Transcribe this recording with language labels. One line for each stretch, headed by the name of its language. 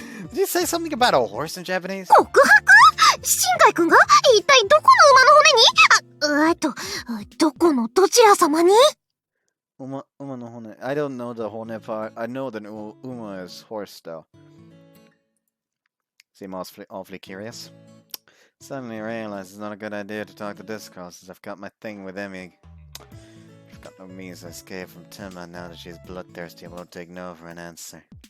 English: Did you say something about a horse in Japanese?
Japanese: 告白？新海くんが一体どこの馬の骨に？どこのどちら様に？ Uma no hone.
English: I don't know the hone part. I know that Uma is horse though. Seem awfully curious. Suddenly I realize it's not a good idea to talk to this girl since I've got my thing with Emmy. I've got no means to escape from Tenma now that she's bloodthirsty. I won't take no for an answer.